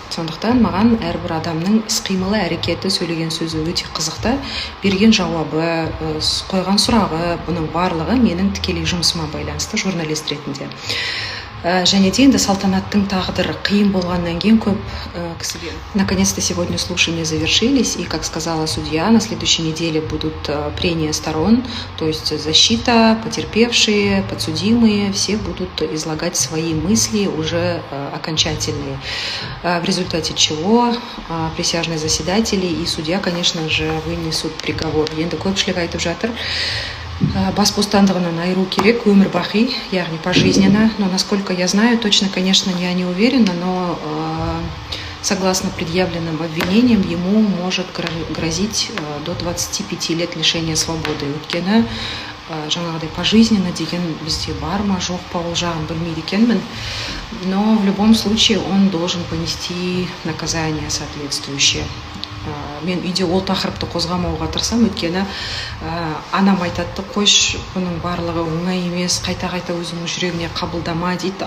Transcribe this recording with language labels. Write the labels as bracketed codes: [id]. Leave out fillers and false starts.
[kk] Сондықтан маған әрбір адамның іс-қимылы, әрекеті, сөйлеген сөзі өте қызықты. Берген жауабы, қойған сұрағы, бұның барлығы менің тікелей жұмысыма байланысты журналист ретінде. Және де енді салтанаттың тағдыры қиын болғаннан кейін көп кісіге. [ru] Наконец-то сегодня слушания завершились, и, как сказала судья, на следующей неделе будут прения сторон, то есть защита, потерпевшие, подсудимые, все будут излагать свои мысли уже окончательные, в результате чего присяжные заседатели и судья, конечно же, вынесут приговор. [kk] Енді көпшілік айтып жатыр, бас бостандығынан айыру керек, өмір бақи, яғни пожизненно. [ru] Но насколько я знаю, точно, конечно, я не уверена, но согласно предъявленным обвинениям ему может грозить до 25 лет лишения свободы. [kk] Өйткені жаңағыдай пожизненно деген бізде бар ма, жоқ па, ол жағын білмейді екенмін. [ru] Но в любом случае он должен понести наказание соответствующее. [kk] Мен үйде ол тақырыпты қозғамауға тырысам, өйткені анам айтады, қойш, бұның барлығы оңай емес, қайта-қайта өзіңнің жүрегіне қабылдама дейді.